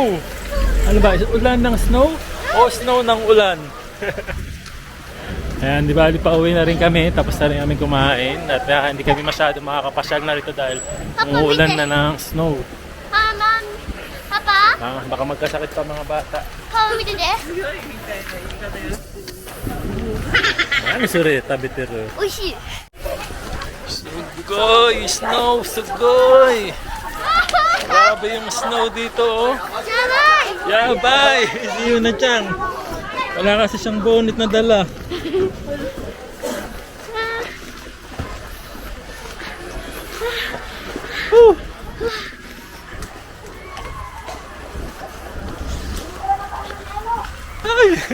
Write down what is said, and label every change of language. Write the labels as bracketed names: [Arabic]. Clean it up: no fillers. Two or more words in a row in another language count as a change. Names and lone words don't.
[Filipino] Ano ba? Ulan ng snow? O snow ng ulan? Ayan, di ba, pauwi na rin kami, tapos na rin kami kumain at hindi kami masyado makakapasyal na rito dahil umuulan na ng snow. [Japanese] あ、パパ、 [Filipino] Baka magkasakit pa mga bata. [Japanese] 顔見てて。 [Filipino] Ano sure, tabitero. [Japanese] 美味しい。 Sugoy! Snow! Sugoy! [Filipino] Grabe yung snow dito oh. [Japanese] やばい。 Yabay! [English] See you [Filipino] na dyan. Wala kasi siyang bonnet na dala. Woo! Ay!